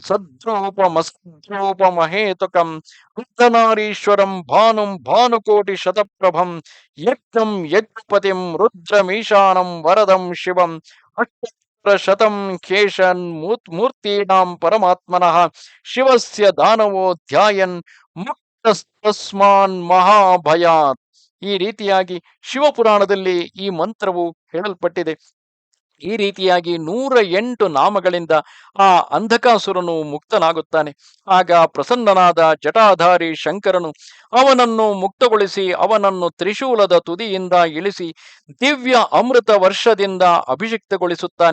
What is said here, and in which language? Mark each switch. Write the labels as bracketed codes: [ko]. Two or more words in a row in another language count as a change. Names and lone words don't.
[sa] ಸದ್ರೂಪಮಸದ್ರೂಪಮಹೇತುಕಂ ವೃದ್ಧನಾರೀಶ್ವರಂ ಭಾನುಂ ಭಾನುಕೋಟಿ ಶತಪ್ರಭಂ ಯಜ್ಞಂ ಯಜ್ಞಪತಿಂ ರುದ್ರಮೀಶಾನಂ ವರದಂ ಶಿವಂ ಶತಂ ಖೇಶನ್ ಮೂರ್ತೀನಾಂ ಪರಮಾತ್ಮನಃ ಶಿವಸ್ಯ ದಾನವೋ ಧ್ಯಾಯನ್ ಮುಕ್ತಸ್ತಸ್ಮಾನ್ ಮಹಾಭಯಾತ್. [kn] ಈ ರೀತಿಯಾಗಿ ಶಿವಪುರಾಣದಲ್ಲಿ ಈ ಮಂತ್ರವು ಹೇಳಲ್ಪಟ್ಟಿದೆ. ಈ ರೀತಿಯಾಗಿ 108 ನಾಮಗಳಿಂದ ಆ ಅಂಧಕಾಸುರನು ಮುಕ್ತನಾಗುತ್ತಾನೆ. ಆಗ ಪ್ರಸನ್ನನಾದ ಜಟಾಧಾರಿ ಶಂಕರನು ಅವನನ್ನು ಮುಕ್ತಗೊಳಿಸಿ ಅವನನ್ನು ತ್ರಿಶೂಲದ ತುದಿಯಿಂದ ಇಳಿಸಿ ದಿವ್ಯ ಅಮೃತ ವರ್ಷದಿಂದ ಅಭಿಷಿಕ್ತಗೊಳಿಸುತ್ತಾನೆ.